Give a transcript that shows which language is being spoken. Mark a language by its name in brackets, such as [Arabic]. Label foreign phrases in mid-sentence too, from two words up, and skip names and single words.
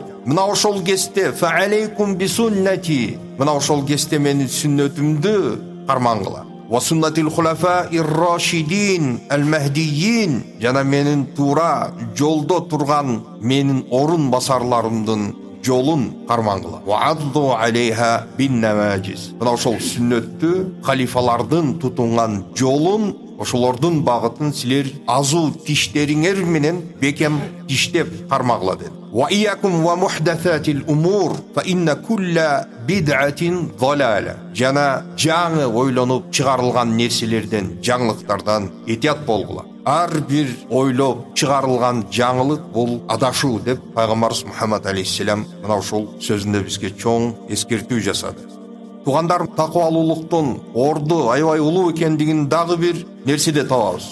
[Kyrgyz] Мына ошол кезде [Arabic] فعليكم بسنتي, [Kyrgyz] мына ошол кезде менин сүннөтүмдү кармангыла. [Arabic] وسنة الخلفاء الراشدين المهديين, [Kyrgyz] жана менин туура жолдо турган менин орун басарларымдын жолун кармангыла. [Arabic] وعضوا عليها بالنواجذ, [Kyrgyz] мына ошол сүннөттү, халифалардын тутунган жолун, ошолордун багытын силер азуу тиштериңер менен бекем тиштеп кармагыла dedi. [Arabic] وإياكم ومحدثات الأمور فإن كل بدعة ضلالة. [Kyrgyz] Жана жаңы ойлонуп чыгарылган нерселерден, жаңылыктардан этият болгула. Ар бир ойлоп чыгарылган жаңылык бул адашуу деп Пайгамбарыбыз Мухаммад алейхиссалам мына ушул сөзүндө бизге чоң эскертүү жасады. Туугандар, таквалуулуктун орду аябай улуу экендигин дагы бир нерседе табабыз.